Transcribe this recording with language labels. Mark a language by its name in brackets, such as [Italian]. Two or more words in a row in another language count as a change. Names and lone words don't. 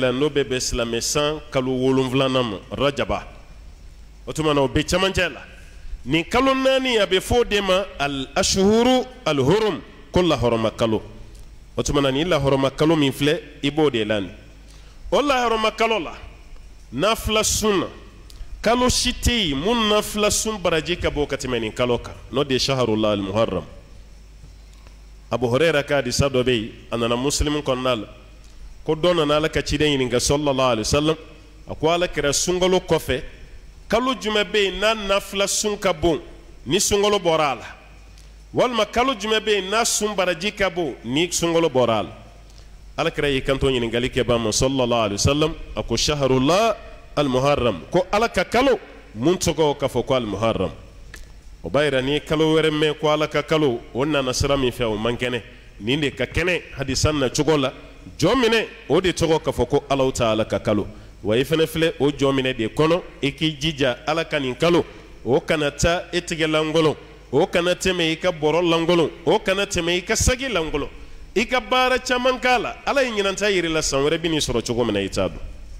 [Bambara] la n'o bɛ bɛn silamɛ san kalo 7 ma rajaba o tuma na o bɛ camancɛ la nin kalo 4 a bɛ fɔ o de ma [Arabic] الأشهر الحرم [Bambara] ko lahɔrɔma kalo o tuma na ni lahɔrɔma kalo min filɛ i b'o de lani o lahɔrɔma kalo la nafila sun na kalo si tɛ yen mun nafila sun baraji ka bɔ ka tɛmɛ nin kalo kan n'o de ye [Arabic] شهر الله المحرم. [Bambara] Abu Huraira ka hadisa dɔ bɛ yen a nana muslim kɔnɔna la ko dɔ nana Ala ka ciden ɲininka [Arabic] صلى الله عليه وسلم [Bambara] a ko Alakira sunkalo kɔfɛ kalo jumɛn bɛ yen n'a nafila sun ka bon ni sunkalo bɔra a la walima kalo jumɛn bɛ yen n'a sun baraji ka bon ni sunkalo bɔra a la. Alakira y'i kanto ɲininkali kɛbaa ma [Arabic] صلى الله عليه وسلم [Bambara] a ko [Arabic] شهر الله المحرم [Bambara] ko Ala ka kalo mun tɔgɔ ka fɔ ko al-muharram. O b'a yira ni kalo wɛrɛ mɛn ko Ala ka kalo o nana sira min fɛ o man kɛnɛ nin de ka kɛnɛ hadisan na cogo la jɔn minɛ o de tɔgɔ ka fɔ ko [Arabic] الله تعالى [Bambara] ka kalo wa i fɛnɛ filɛ o jɔn minɛ de kɔnɔ i k'i jija Ala ka nin kalo o kana taa e tigɛ lankolon o kana tɛmɛ i ka bɔrɔ lankolon o kana tɛmɛ i ka sagi lankolon i ka baara caman k'a la Ala ye ɲinanta yir'i la san wɛrɛ bɛ n'i sɔrɔ cogo min na i t'a dɔn.